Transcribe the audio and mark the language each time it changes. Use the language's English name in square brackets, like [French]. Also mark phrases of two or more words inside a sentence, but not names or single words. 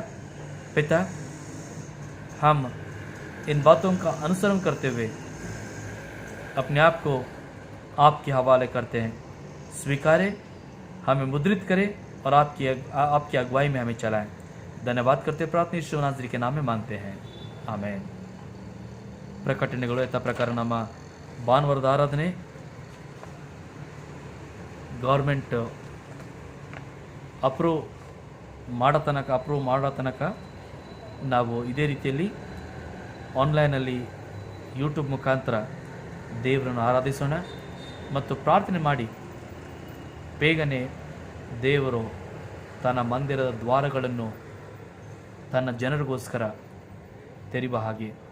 [Hindi] पिता, हम इन बातों का अनुसरण करते हुए अपने आप को आपके हवाले करते हैं। स्वीकारें, हमें मुद्रित करें और आपकी अगुवाई में हमें चलाएं। धन्यवाद करते प्रार्थना यीशु नाज़री के नाम में मांगते हैं, [Kannada] ಆಮೇನ್. ಪ್ರಕಟಣೆಗಳು ಯಥ ಪ್ರಕಾರ ನಮ್ಮ ಭಾನುವಾರದ ಆರಾಧನೆ [English] government approve [Kannada] ಮಾಡೋ ತನಕ ನಾವು ಇದೇ ರೀತಿಯಲ್ಲಿ ಆನ್ಲೈನಲ್ಲಿ ಯೂಟ್ಯೂಬ್ ಮುಖಾಂತರ ದೇವರನ್ನು ಆರಾಧಿಸೋಣ ಮತ್ತು ಪ್ರಾರ್ಥನೆ ಮಾಡಿ ಬೇಗನೆ ದೇವರು ತನ್ನ ಮಂದಿರದ ದ್ವಾರಗಳನ್ನು ತನ್ನ ಜನರಿಗೋಸ್ಕರ ತೆರೆಯುವ ಹಾಗೆ